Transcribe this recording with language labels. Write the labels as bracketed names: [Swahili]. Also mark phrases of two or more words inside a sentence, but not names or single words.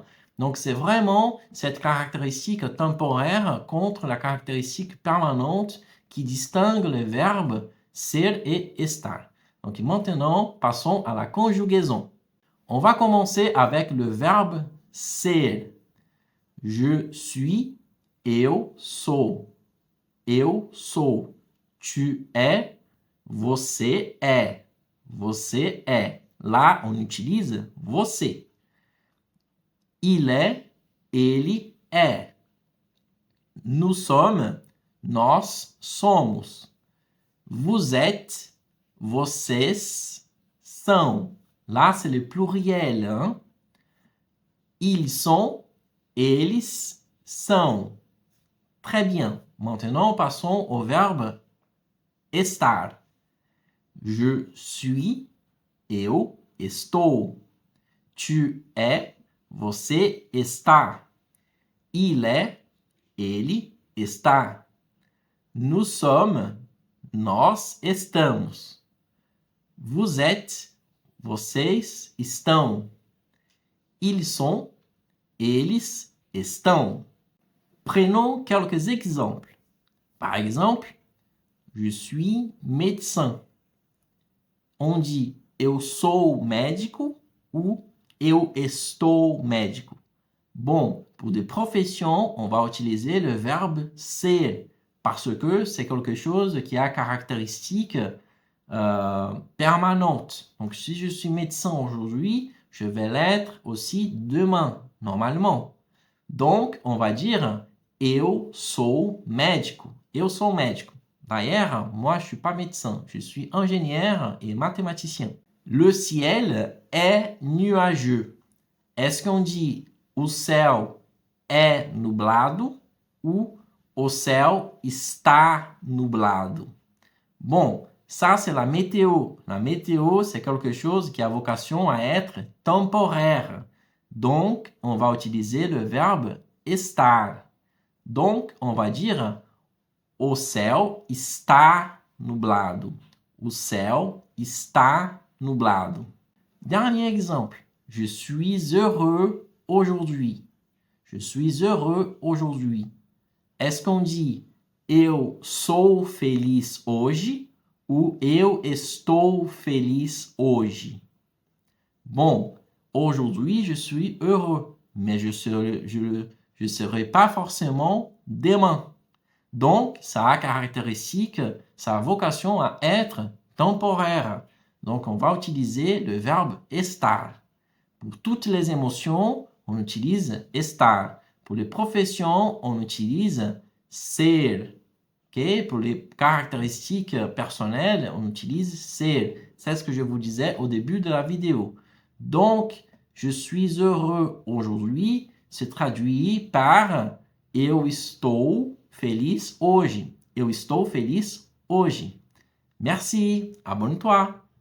[French] Donc c'est vraiment cette caractéristique temporaire contre la caractéristique permanente qui distingue les verbes ser et estar. Donc maintenant, passons à la conjugaison. On va commencer avec le verbe ser. Je suis, [Portuguese] eu sou. Eu sou. [French] Tu es, [Portuguese] você é. Você é. [French] Lá on utilise você. Il est, [Portuguese] ele é. [French] Nous sommes, [Portuguese] nós somos. [French] Vous êtes, [Portuguese] vocês são. [French] Là, c'est le pluriel. Hein? Ils sont, [Portuguese] eles são. [French] Très bien. Maintenant, passons au verbe estar. Je suis, [Portuguese] eu estou. [French] Tu es, [Portuguese] você está. [French] Il est, [Portuguese] ele está. [French] Nous sommes, [Portuguese] nós estamos. [French] Vous êtes, [Portuguese] vocês estão. [French] Ils sont, [Portuguese] eles estão. [French] Prenons quelques exemples. Par exemple, je suis médecin. On dit [Portuguese] eu sou médico [French] ou [Portuguese] eu estou médico. [French] Bon, pour des professions, on va utiliser le verbe ser parce que c'est quelque chose qui a caractéristique permanente. Donc, si je suis médecin aujourd'hui, je vais l'être aussi demain, normalement. Donc, on va dire [Portuguese] eu sou médico. Eu sou médico. [French] D'ailleurs, moi, je ne suis pas médecin. Je suis ingénieur et mathématicien. Le ciel est nuageux. Est-ce qu'on dit [Portuguese] o céu é nublado [French] ou [Portuguese] o céu está nublado? [French] Bon, ça c'est la météo. La météo, c'est quelque chose qui a vocation à être temporaire. Donc, on va utiliser le verbe estar. Donc, on va dire [Portuguese] o céu está nublado. O céu está nublado. [French] Dernier exemple. Je suis heureux aujourd'hui. Je suis heureux aujourd'hui. Est-ce qu'on dit [Portuguese] eu sou feliz hoje [French] ou [Portuguese] eu estou feliz hoje? [French] Bon, aujourd'hui, je suis heureux, mais je serai pas forcément demain. Donc, ça a caractéristique, ça a vocation à être temporaire. Donc, on va utiliser le verbe estar. Pour toutes les émotions, on utilise estar. Pour les professions, on utilise ser. Okay? Pour les caractéristiques personnelles, on utilise ser. C'est ce que je vous disais au début de la vidéo. Donc, je suis heureux aujourd'hui se traduit par [Portuguese] eu estou feliz hoje. Eu estou feliz hoje. [French] Merci. Abonne-toi.